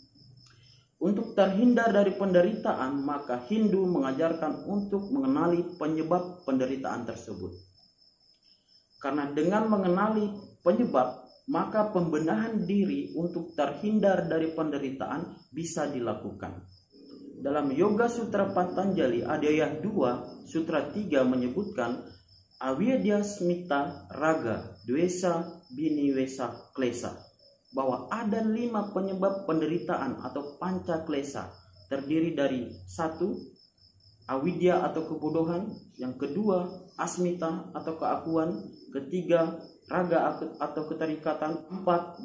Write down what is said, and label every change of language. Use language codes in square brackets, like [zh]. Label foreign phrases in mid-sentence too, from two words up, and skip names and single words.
[id] Untuk terhindar dari penderitaan, maka Hindu mengajarkan untuk mengenali penyebab penderitaan tersebut. Karena dengan mengenali penyebab, maka pembenahan diri untuk terhindar dari penderitaan bisa dilakukan. Dalam Yoga Sutra Patanjali Adhyaya 2, Sutra 3 menyebutkan [sa] Avidya Smita Raga Dvesa Biniwesa Klesa, [id] bahwa ada 5 penyebab penderitaan atau panca klesa, terdiri dari 1. Avidya atau kebodohan, yang kedua asmita atau keakuan, ketiga raga atau keterikatan, 4.